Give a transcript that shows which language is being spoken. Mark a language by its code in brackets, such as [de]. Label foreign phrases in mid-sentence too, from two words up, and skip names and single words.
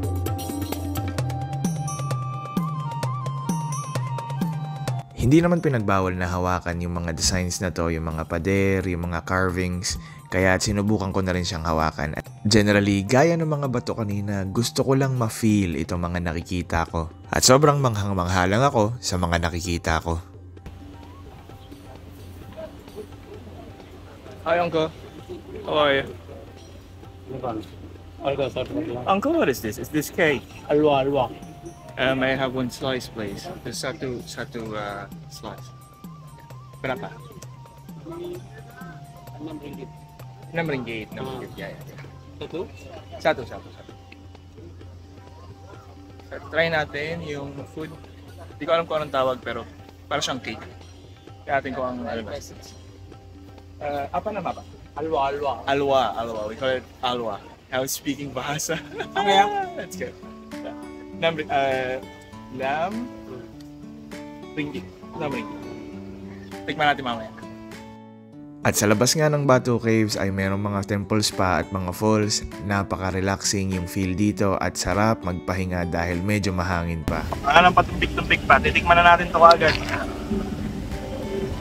[tl] Hindi naman pinagbawal na hawakan yung mga designs na to, yung mga pader, yung mga carvings, kaya sinubukan ko na rin siyang hawakan. Generally, gaya ng mga bato kanina, gusto ko lang ma-feel itong mga nakikita ko. At sobrang manghang-mangha lang ako sa mga nakikita ko. [en] Hi Uncle, how are you? Uncle, what is this? Is this cake? Alwa. May I have one slice, please? The satu slice. Berapa? [ms] 6 ringgit. 6 ringgit. Ya. [tl] Satu. Try natin yung food. Hindi ko alam kung anong tawag pero para siyang cake. Kaya natin ko ang ano ba? [ms] Apa nama ba? [en] Alwa. We call it alwa. I was speaking bahasa. Okay. That's good. [ms] 6 ringgit. [tl] Tikman natin mamaya. At sa labas nga ng Batu Caves ay mayroong mga temples pa at mga falls. Napaka-relaxing yung feel dito at sarap magpahinga dahil medyo mahangin pa. Wala nang patumpik-tumpik pa. Titikman na natin ito agad.